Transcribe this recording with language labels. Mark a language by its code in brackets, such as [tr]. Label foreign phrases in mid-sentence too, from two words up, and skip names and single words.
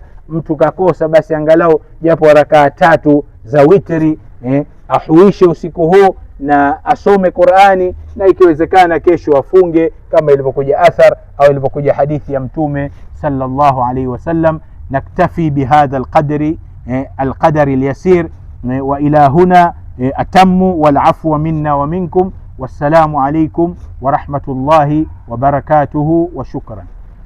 [sw] Mtu kakosa basi angalau japo rakaa 3 za witri, ahuishe usiku huu na asome Qur'ani, na ikiwezekana kesho afunge kama ilivyokuja athar au ilivyokuja hadithi ya Mtume [ar] صلى الله عليه وسلم. نكتفي بهذا القدر اليسير وإلى هنا أتم والعفو منا ومنكم. والسلام عليكم ورحمة الله وبركاته وشكرا.